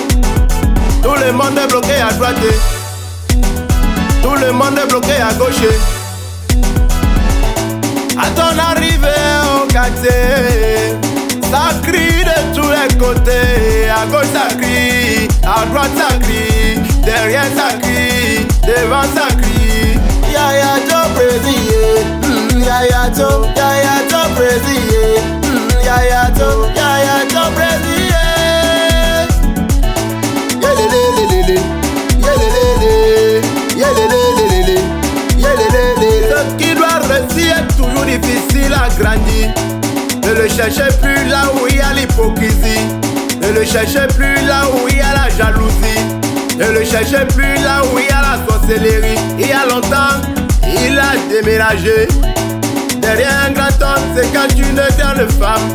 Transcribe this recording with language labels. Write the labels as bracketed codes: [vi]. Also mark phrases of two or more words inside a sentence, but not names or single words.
[fr] Tout le monde est bloqué à droite, tout le monde est bloqué à gauche. À ton arrivée au quartier, ça crie de tous les côtés. À gauche ça crie, à droite ça crie, derrière ça crie, devant ça crie. [en] Yaya to praise, Yaya to praise, Yaya to praise. Yélélélélé, yélélélé, yélélélélé, yélélélé. [fr] Ce qui doit réussir est toujours difficile à grandir. Ne le cherchez plus là où il y a l'hypocrisie. Ne le cherchez plus là où il y a la jalousie. Ne le cherchez plus là où il y a la sorcellerie. Il y a longtemps, il a déménagé. Derrière un grand homme, c'est quand une éternelle femme.